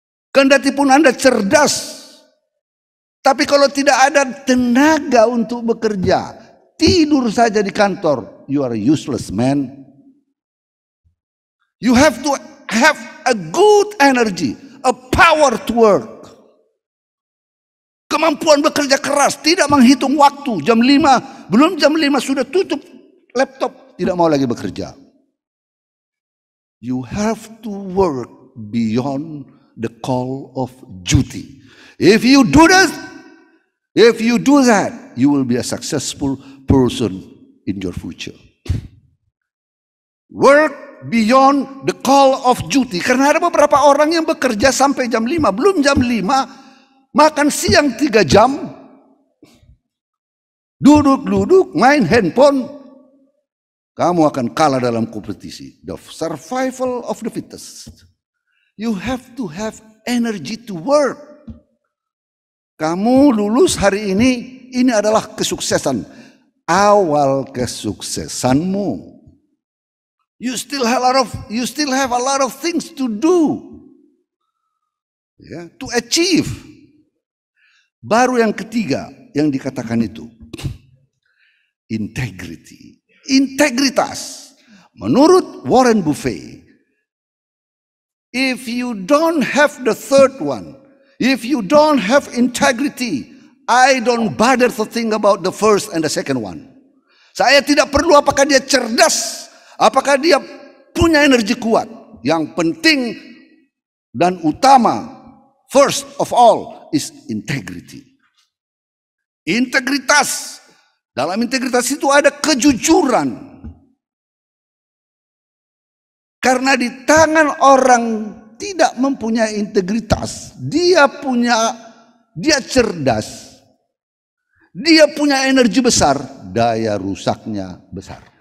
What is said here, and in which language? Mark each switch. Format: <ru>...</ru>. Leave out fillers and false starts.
<id>Kendati pun Anda cerdas, tapi kalau tidak ada tenaga untuk bekerja, tidur saja di kantor,</id> <en>you are useless, man. You have to have a good energy, a power to work.</en> <id>Kemampuan bekerja keras, tidak menghitung waktu. Jam 5, belum jam 5 sudah tutup laptop, tidak mau lagi bekerja.</id> <en>You have to work beyond the call of duty. If you do that, you will be a successful person in your future. Work beyond the call of duty.</en> <id>Karena ada beberapa orang yang bekerja sampai jam 5, belum jam 5, makan siang 3 jam, duduk-duduk, main handphone, kamu akan kalah dalam kompetisi.</id> <en>The survival of the fittest. You have to have energy to work.</en> <id>Kamu lulus hari ini adalah kesuksesan. Awal kesuksesanmu.</id> <en>You still have a lot of things to do.</en> <id>Ya,</id> <en>to achieve.</en> <id>Baru yang ketiga yang dikatakan itu.</id> <en>Integrity. Integritas.</en> <id>Menurut</id> <en>Warren Buffett, if you don't have the third one, if you don't have integrity, I don't bother to think about the first and the second one.</en> <id>Saya tidak perlu apakah dia cerdas, apakah dia punya energi kuat. Yang penting dan utama,</id> <en>first of all, is integrity.</en> <id>Integritas. Dalam integritas itu ada kejujuran. Karena di tangan orang tidak mempunyai integritas, dia cerdas, dia punya energi besar, daya rusaknya besar.</id>